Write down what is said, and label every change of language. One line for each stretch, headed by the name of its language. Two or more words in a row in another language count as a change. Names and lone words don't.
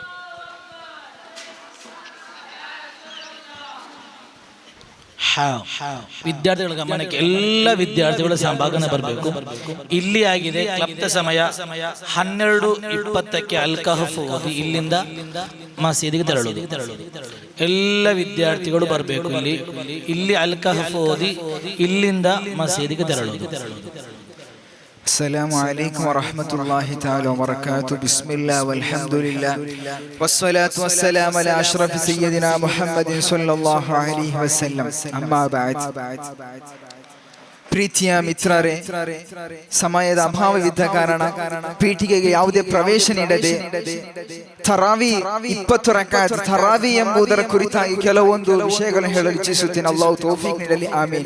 Kannada: ವಿದ್ಯಾರ್ಥಿಗಳ ಗಮನಕ್ಕೆ, ಎಲ್ಲ ವಿದ್ಯಾರ್ಥಿಗಳ ಸಹಭಾಗನ ಬರಬೇಕು. ಇಲ್ಲಿ ಆಗಿದೆ ಕ್ಲಬ್ದ ಸಮಯ 12:20 ಅಲ್-ಕಹಫ್ ಓದಿ ಇಲ್ಲಿಂದ ಮಸೀದಿಗೆ ತೆರಳುವುದು. ಎಲ್ಲ ವಿದ್ಯಾರ್ಥಿಗಳು ಬರಬೇಕು. ಇಲ್ಲಿ ಅಲ್-ಕಹಫ್ ಓದಿ ಇಲ್ಲಿಂದ ಮಸೀದಿಗೆ ತೆರಳುವುದು.
Arabic: السلام عليكم ورحمة الله تعالى وبركاته. بسم الله والحمد لله والصلاة والسلام على أشرف سيدنا محمد صلى الله عليه وسلم. أما بعد.
Kannada: ಪ್ರೀತಿಯ ಮಿತ್ರರೇ, ಸಮಯದ ಅಭಾವವಿದ್ದ ಕಾರಣ ಪೀಠಿಗೆಗೆ ಯಾವುದೇ ಪ್ರವೇಶ ನೀಡದೆ ತರಾವಿ 20 ರಕಾತ್ ತರಾವಿ ಎಂಬುದರ ಕುರಿತಾಗಿ ಕೆಲವೊಂದು ವಿಷಯಗಳನ್ನು ಹೇಳಲು ಇಚ್ಛಿಸುತ್ತೇನೆ. ಅಲ್ಲಾಹು ತೌಫೀಕ್ ನೀಡಲಿ, ಆಮೀನ್.